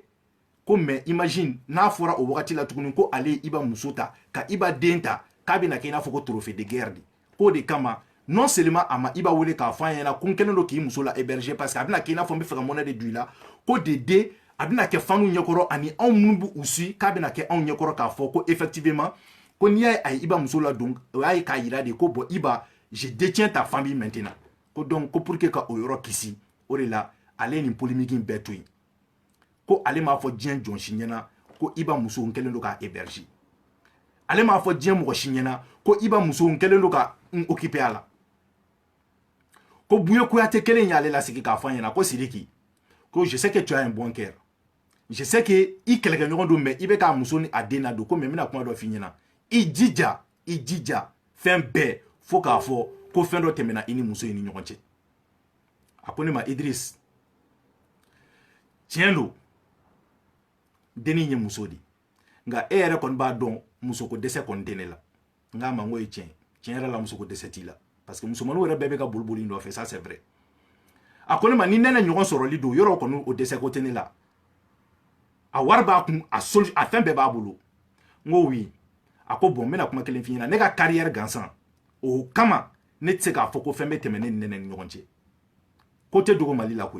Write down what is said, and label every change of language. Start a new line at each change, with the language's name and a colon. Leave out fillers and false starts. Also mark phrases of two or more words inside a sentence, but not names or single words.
Bambara: ko
French: mais imagine
Bambara: n'a fɔra o wagati la tuguni ko ale ye Iba muso ta ka Iba den ta k'a bɛna kɛ i n'a fɔ ko
French: trophée de guerre
Bambara: de k'o de kama
French: non seulement
Bambara: a ma Iba wele k'a fɔ a ɲɛna ko n kɛlen don k'i muso la héberger
French: parce que
Bambara: a bɛna kɛ i n'a fɔ n bɛ fɛ ka monnaie de don i la ko de den a bɛna kɛ fanu ɲɛkɔrɔ ani anw minnu bɛ u si k'a bɛna kɛ anw ɲɛkɔrɔ k'a fɔ ko effectivement ko n'i y'a ye a ye Iba muso ladon o y'a ye k'a yira de ko bon Iba
French: je détiens ta famille maintenant
Bambara: ko donc ko
French: pour que
Bambara: ka o yɔrɔ kisi o de la ale ye nin polémique in bɛɛ to yen ko ale m'a fɔ diɲɛ jɔn si ɲɛna ko Iba muso n kɛlen don k'a héberger ale m'a fɔ diɲɛ mɔgɔ si ɲɛna ko Iba muso n kɛlen don ka n occuper a la ko Bouye Kouyaté kelen yale la sigi k'a fɔ ɲɛna ko Sidiki ko
French: je sais que tu as un bon cœur, je sais que
Bambara: i kɛlɛkɛɲɔgɔn don mais i bɛ k'a muso ni a den na don ko mais n bɛna kuma dɔ f'i ɲɛna i jija fɛn bɛɛ fo k'a fɔ ko fɛn dɔ tɛmɛna i ni muso in ni ɲɔgɔn cɛ. A ko ne ma Idriss tiɲɛ don denni ye muso di nka e yɛrɛ kɔni b'a dɔn musoko dɛsɛ kɔni tɛ ne la. N k'a ma n ko ye tiɲɛ yɛrɛ la musoko dɛsɛ t'i la
French: parce que
Bambara: musomaninw yɛrɛ bɛɛ bɛ ka boliboli nɔfɛ,
French: ça c'est vrai.
Bambara: A ko ne ma ni nɛnɛ ɲɔgɔn sɔrɔli don yɔrɔ kɔni o dɛsɛ ko tɛ ne la, a wari b'a kun a fɛn bɛɛ b'a bolo. N ko oui. A ko bon n bɛna kuma kelen f'i ɲɛna, ne ka carrière gansan o kama ne tɛ se k'a fɔ ko fɛn bɛ tɛmɛ ne ni nɛnɛ ni ɲɔgɔn cɛ. Ko tɛ dogo Mali la koyi.